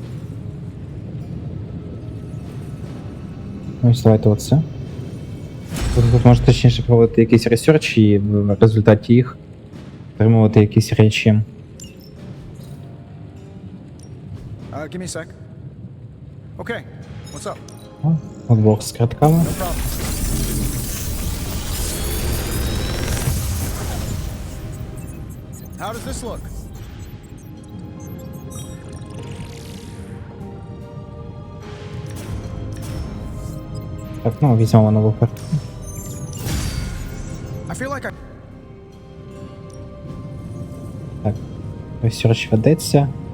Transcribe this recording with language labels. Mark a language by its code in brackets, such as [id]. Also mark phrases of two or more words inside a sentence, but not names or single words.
[uk] Ось давайте оце. Тут може точніше проводити якісь ресерчі і в результаті їх отримувати якісь речі. [en] Give me a sec. Okay, what's up? [uk] О, от бокс з картками. [en] No problem. How does this look? [uk] Так, ну, візьмемо нову картку. [en] I feel like I... [uk] Так, ресерч ведеться.